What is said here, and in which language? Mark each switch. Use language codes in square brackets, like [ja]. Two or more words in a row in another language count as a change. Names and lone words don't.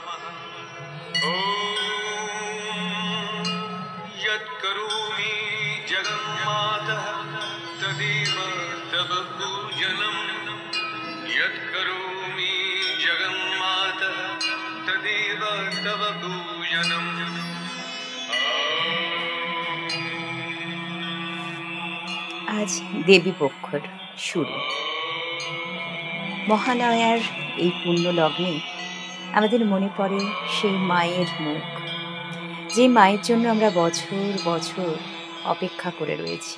[sa] ॐ यत्करोमि जगन्मातः तदेव तव पूजनम्। यत्करोमि जगन्मातः तदेव तव पूजनम्। [bn] আজ দেবীপক্ষর শুরু। মহালয়ার এই পুণ্য লগ্নে আমাদের মনে পড়ে সেই মায়ের মুখ, যে মায়ের জন্য আমরা বছর বছর অপেক্ষা করে রয়েছি।